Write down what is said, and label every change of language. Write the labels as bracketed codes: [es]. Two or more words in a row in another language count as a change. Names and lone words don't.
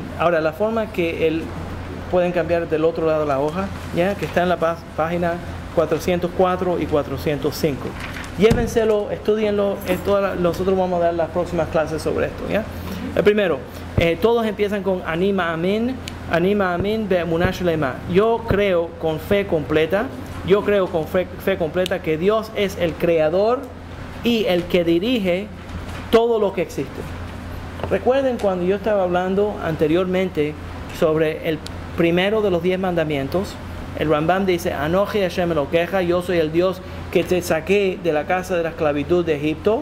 [es] Ahora, la forma que pueden cambiar del otro lado de la hoja, ¿ya? Que está en la página 404 y 405. Llévenselo, estudienlo. Nosotros vamos a dar las próximas clases sobre esto, ¿ya? El primero, todos empiezan con [he] אני מאמין. אני מאמין באמונה שלמה. [es] Yo creo con fe completa. Yo creo con fe completa que Dios es el creador y el que dirige todo lo que existe. Recuerden cuando yo estaba hablando anteriormente sobre el primero de los 10 mandamientos, el Rambam dice, [he] אנכי השם אלהיך, [es] yo soy el Dios que te saqué de la casa de la esclavitud de Egipto.